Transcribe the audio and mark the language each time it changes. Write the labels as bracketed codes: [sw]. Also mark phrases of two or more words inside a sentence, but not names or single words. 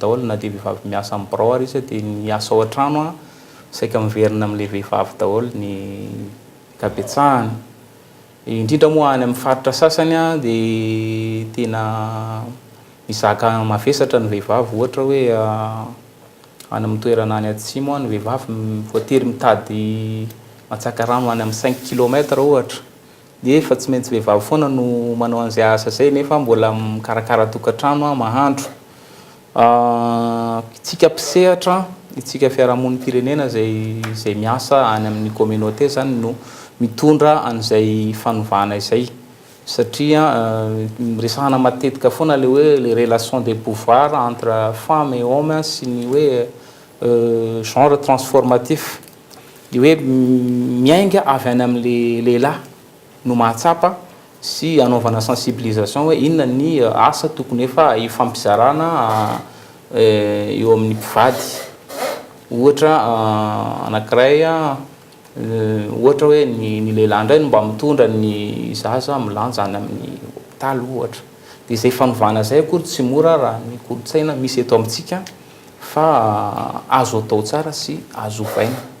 [mg] daholo na dia vehivavy miasa amin'ny birao ary izy dia ny asa ao an-trano saika miverina amin'ilay vehivavy daholo ny kabetsahany indrindra moa any amin'ny faritra sasany dia tena mizaka mavesatra ny vehivavy ohatra hoe any amin'ny toerana any atsimo ny vehivavy voatery mitady matsaka rano any amin'ny 5 kilometra ohatra dia efa tsy maintsy vehivavy foana no manao an'izay asa zay nefa mbola mikarakara tokantrano mahandro itsika mpisehatra itsika fiarahamonim-pirenena zay miasa any amin'ny communauté zany no mitondra an'izay fanovana izay satria resahana matetika foana le hoe [fr] les relations de pouvoir entre femme et homme [mg] sy ny hoe [fr] genre transformatif [mg] dia hoe miainga avy any amin'le lehilahy no mahatsapa sy anaovana sensibilisation hoe inona ny asa tokony efa hifampizarana eo amin'ny mpivady ohatra anankiray ohatra hoe ny lehilahy indray no mba mitondra ny zaza milanja any amin'ny hopitaly ohatra dia izay fanovana izay akory tsy mora raha ny kolotsaina misy eto amintsika fa azo atao tsara sy azo vaina.